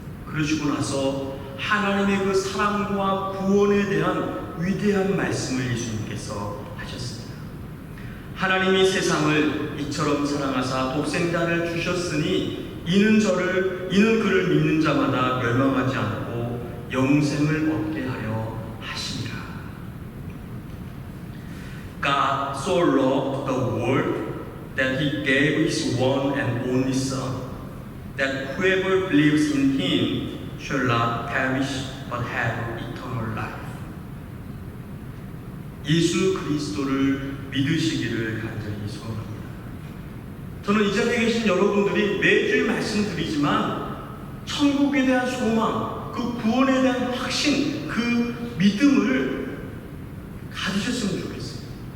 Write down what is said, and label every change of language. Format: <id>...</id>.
<ko>그러시고 나서 하나님의 그 사랑과 구원에 대한 위대한 말씀을 예수님께서 하셨습니다. 하나님이 세상을 이처럼 사랑하사 독생자를 주셨으니 이는 그를 믿는 자마다 멸망하지 않고 영생을 얻게 하려 하심이라.</ko> <en>God so loved the world that he gave his one and only Son, that whoever believes in him shall not perish but have eternal life.</en> <ko>예수 그리스도를 믿으시기를 간절히 소원합니다. 저는 이 자리에 계신 여러분들이 매주 말씀드리지만 천국에 대한 소망, 그 구원에 대한 확신, 그 믿음을 가지셨으면 좋겠어요.</ko>